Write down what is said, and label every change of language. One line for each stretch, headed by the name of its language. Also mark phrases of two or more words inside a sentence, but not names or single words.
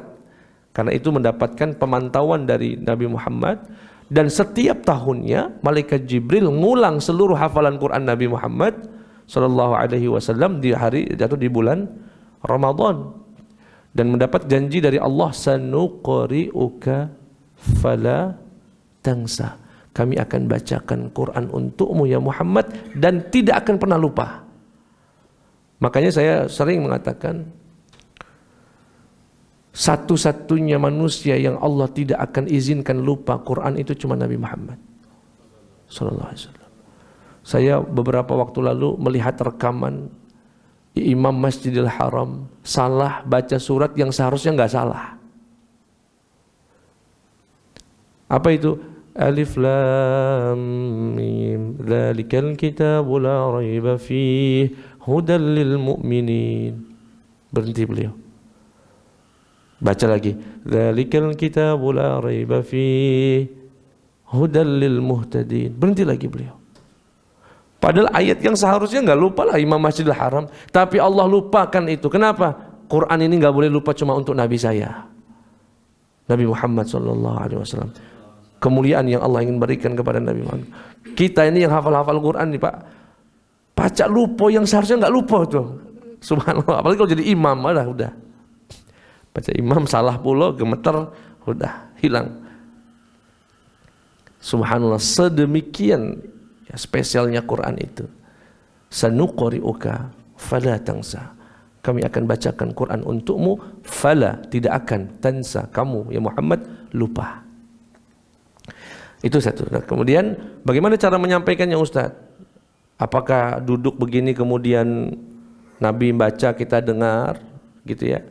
Indonesian: Karena itu mendapatkan pemantauan dari Nabi Muhammad. Dan setiap tahunnya malaikat Jibril ngulang seluruh hafalan Quran Nabi Muhammad SAW di hari atau di bulan Ramadan. dan mendapat janji dari Allah,
Arabic: سنقرئك فلا تنسى.
Indonesian: Kami akan bacakan Quran untukmu ya Muhammad dan tidak akan pernah lupa. Makanya saya sering mengatakan, satu-satunya manusia yang Allah tidak akan izinkan lupa Quran itu cuma Nabi Muhammad
Arabic: صلى الله عليه وسلم.
Indonesian: Saya beberapa waktu lalu melihat rekaman Imam Masjidil Haram salah baca surat yang seharusnya nggak salah. Apa itu?
Arabic: الم ذلك الكتاب لا ريب فيه هدى للمؤمنين.
Indonesian: Berhenti beliau. Baca lagi.
Arabic: ذلك الكتاب لا ريب فيه هدى للمهتدين.
Indonesian: Berhenti lagi beliau. Padahal ayat yang seharusnya nggak lupa lah Imam Masjidil Haram, tapi Allah lupakan itu. Kenapa? Quran ini nggak boleh lupa cuma untuk Nabi saya, Nabi Muhammad SAW. Kemuliaan yang Allah ingin berikan kepada Nabi Muhammad. Kita ini yang hafal-hafal Quran nih Pak, baca lupa yang seharusnya nggak lupa tuh. Subhanallah. Apalagi kalau jadi imam, udah. Baca imam salah pula, gemeter, udah hilang. Subhanallah, sedemikian ya, spesialnya Quran itu.
Arabic: سنقرئك فلا تنسى.
Indonesian: Kami akan bacakan Quran untukmu, fala, tidak akan, tansa, kamu ya Muhammad lupa. Itu satu. Nah, kemudian bagaimana cara menyampaikannya Ustaz? Apakah duduk begini kemudian Nabi baca kita dengar gitu ya?